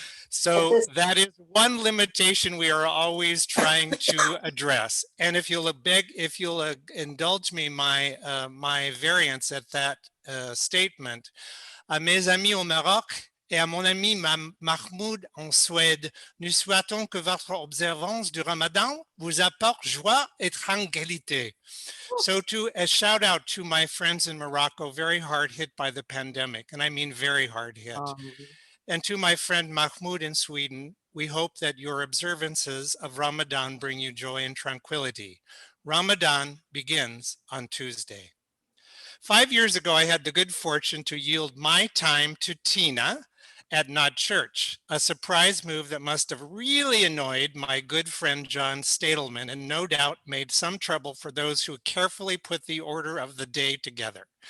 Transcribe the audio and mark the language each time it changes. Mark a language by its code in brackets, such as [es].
[en] So that is one limitation we are always trying to address. And if you'll indulge me my variance at that statement, [fr] à mes amis au Maroc et à mon ami Mahmoud en Suède, nous souhaitons que votre observance du Ramadan vous apporte joie et tranquillité. [en] So a shout out to my friends in Morocco, very hard hit by the pandemic, and I mean very hard hit. And to my friend Mahmoud in Sweden, we hope that your observances of Ramadan bring you joy and tranquility. Ramadan begins on Tuesday. 5 years ago, I had the good fortune to yield my time to Tina at Not Church, a surprise move that must have really annoyed my good friend John Stadelman and no doubt made some trouble for those who carefully put the order of the day together.